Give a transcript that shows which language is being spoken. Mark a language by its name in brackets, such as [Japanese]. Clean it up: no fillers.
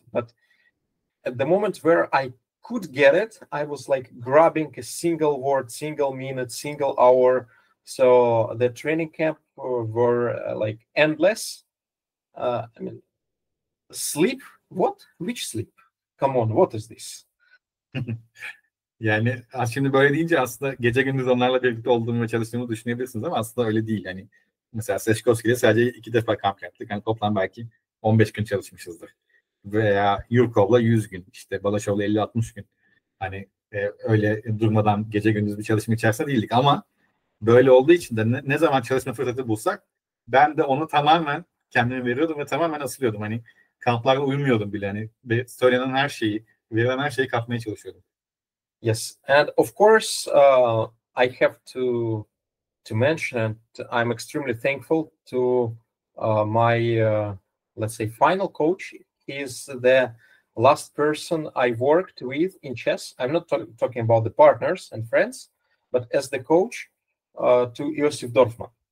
[English] But at the moment where I could get it, I was like grabbing a single word, single minute, single hour. So the training camp were like endless. Sleep? What? Which sleep? come on, what is this? [Turkish] Yani şimdi böyle deyince aslında gece gündüz onlarla birlikte olduğumu ve çalıştığımı düşünebilirsiniz ama aslında öyle değil. Yani mesela Seçkovski'de sadece 2 defa kamp yaptık. Yani toplam belki 15 gün çalışmışızdır. Veya Yurkov'la 100 gün, işte Balaşov'la 50-60 gün. Hani öyle durmadan gece gündüz bir çalışma içerisinde değildik ama böyle olduğu için de ne zaman çalışma fırsatı bulsak ben de onu tamamen kendime veriyordum ve tamamen asılıyordum. Hani kamplara uyumuyordum bile. Hani söylenen her şeyi, verilen her şeyi kapmaya çalışıyordum. [English] Yes, and of course, I have to mention, and I'm extremely thankful to my, let's say, final coach. He's the last person I worked with in chess. I'm not talking about the partners and friends, but as the coach, to Iosif Dorfman.